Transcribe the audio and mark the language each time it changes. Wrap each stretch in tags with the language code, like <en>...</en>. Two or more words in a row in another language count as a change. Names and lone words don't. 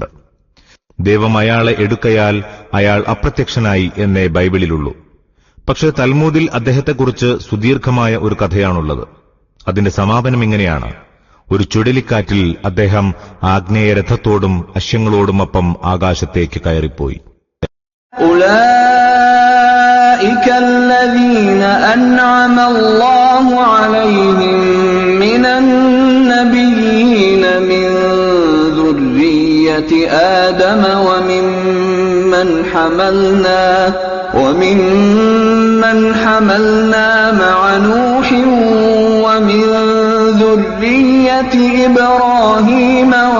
<ml>ദൈവം അയാളെ എടുക്കയാൽ അയാൾ അപ്രത്യക്ഷനായി എന്നേ ബൈബിളിലുള്ളൂ. പക്ഷേ തൽമൂദിൽ അദ്ദേഹത്തെക്കുറിച്ച് സുദീർഘമായ ഒരു കഥയാണുള്ളത്. അതിന്റെ സമാപനം ഇങ്ങനെയാണ്: ഒരു ചുഴലിക്കാറ്റിൽ അദ്ദേഹം ആഗ്നേയ രഥത്തോടും അശ്വങ്ങളോടുമൊപ്പം ആകാശത്തേക്ക് കയറിപ്പോയി.</ml> <ar>أولئك الذين أنعم الله عليهم من النبيين من ذرية آدم وممن حملنا مع نوح ومن ذرية إبراهيم</ar>